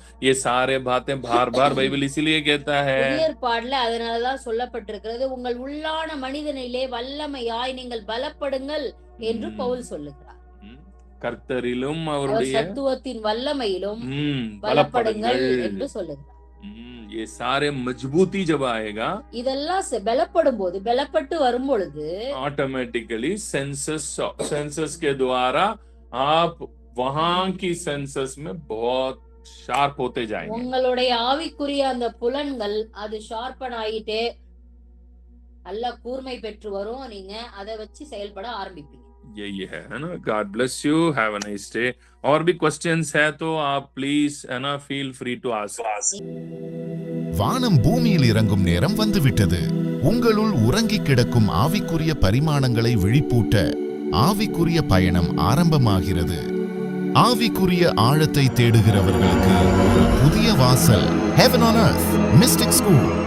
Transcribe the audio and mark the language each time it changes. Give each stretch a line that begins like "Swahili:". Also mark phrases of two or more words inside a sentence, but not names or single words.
Hindi: ये सारे बातें बार बार बाइबल इसीलिए कहता है।
Tamil: புதிய ஏற்பாடுல அதனாலதான் சொல்லப்பட்டிருக்கிறது, உங்கள் உள்ளான மனிதனிலே வல்லமையாய் நீங்கள் பலப்படுங்கள் என்று பவுல் சொல்லுகிறார். கர்த்தரிலும் அவருடைய சத்துவத்தின் வல்லமையிலும் பலப்படுங்கள் என்று சொல்லுகிறார்.
Hindi: ये सारे मजबूती जब आएगा,
Tamil: இதெல்லாம் பலப்படும் போது, பலப்பட்டு வரும் பொழுது
English: automatically senses
Hindi: के द्वारा आप वहां की सेंसस में बहुत शार्प होते जाएंगे।
Tamil: உங்களுடைய ஆவிக்குரிய அந்த புலன்கள் அது ஷார்ப்பன் ஆயிட்டே நல்ல கூர்மை பெற்று வரும். நீங்க அதை வச்சு செயல்பட ஆரம்பிப்பீங்க.
Hindi: यही है ना।
English: God bless you, have a nice day।
Hindi: और भी क्वेश्चंस है तो आप प्लीज, है ना,
English: feel free to ask.
Tamil: வானம் பூமியில் இறங்கும் நேரம் வந்துவிட்டது. உங்களுள் உறங்கி கிடக்கும் ஆவிக்குரிய பரிமாணங்களை விழிப்பூட்ட ஆவிக்குரிய பயணம் ஆரம்பமாகிறது. ஆவிக்குரிய ஆழத்தை தேடுகிறவர்களுக்கு ஒரு புதிய வாசல், Heaven on Earth Mystic School.